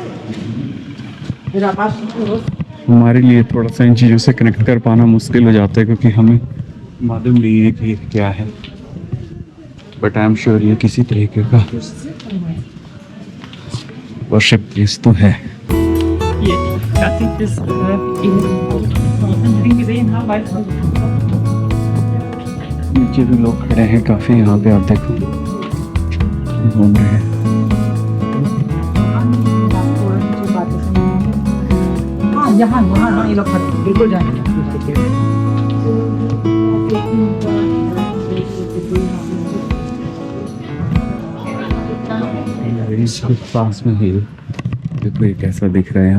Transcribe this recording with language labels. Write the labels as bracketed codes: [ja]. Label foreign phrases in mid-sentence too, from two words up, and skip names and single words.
[hi] हमारे लिए थोड़ा सा इन चीज़ों से कनेक्ट कर पाना मुश्किल हो जाता है क्योंकि हमें मालूम नहीं है कि क्या है, [en] but I am sure [hi] ये किसी तरीके का [en] worship place [hi] तो है। [de] Dass ich das in gesehen habe, weiß ich. [hi] नीचे भी लोग खड़े हैं काफ़ी, यहाँ पे आप देखो घूम रहे हैं। यहाँ ये लोग बिल्कुल जाएंगे। पास में ही देखो ये कैसा दिख रहा है।